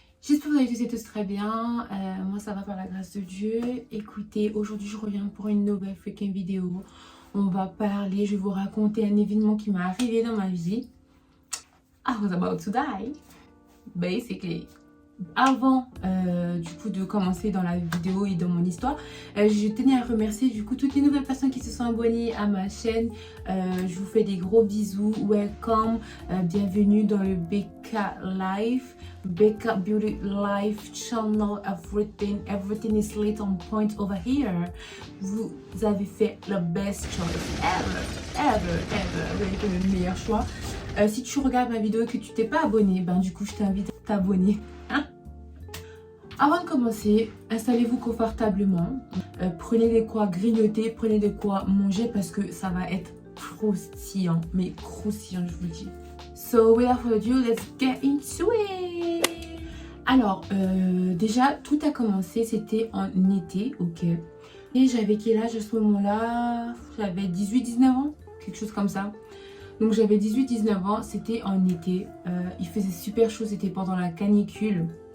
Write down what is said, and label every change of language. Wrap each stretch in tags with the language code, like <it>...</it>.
<fr>J'espère que vous allez tous et tous très bien. Moi, ça va par la grâce de Dieu. Écoutez, aujourd'hui, je reviens pour une nouvelle freaking vidéo. On va parler, je vais vous raconter un événement qui m'est arrivé dans ma vie.</fr> <en>I was about to die, basically.</en> <fr>Avant du coup de commencer dans la vidéo et dans mon histoire, je tenais à remercier du coup toutes les nouvelles personnes qui se sont abonnées à ma chaîne. Je vous fais des gros bisous,</fr> <en>welcome,</en> <fr>bienvenue dans le BK Life, BK Beauty Life channel,</fr> <en>everything is lit on point over here.</en> <fr>Vous avez fait le</fr> <en>best choice ever.</en> <fr>Vous avez fait le meilleur choix. Si tu regardes ma vidéo et que tu t'es pas abonné, ben du coup je t'invite à t'abonner. Avant de commencer, installez-vous confortablement, prenez de quoi grignoter, prenez de quoi manger parce que ça va être croustillant, mais croustillant je vous le dis.</fr> <en>So without further ado, let's get into it.</en> <fr>Alors, déjà tout a commencé, c'était en été, ok. Et j'avais quel âge à ce moment-là? J'avais 18-19 ans, quelque chose comme ça. Donc j'avais 18-19 ans, c'était en été, il faisait super chaud, c'était pendant la canicule.</fr>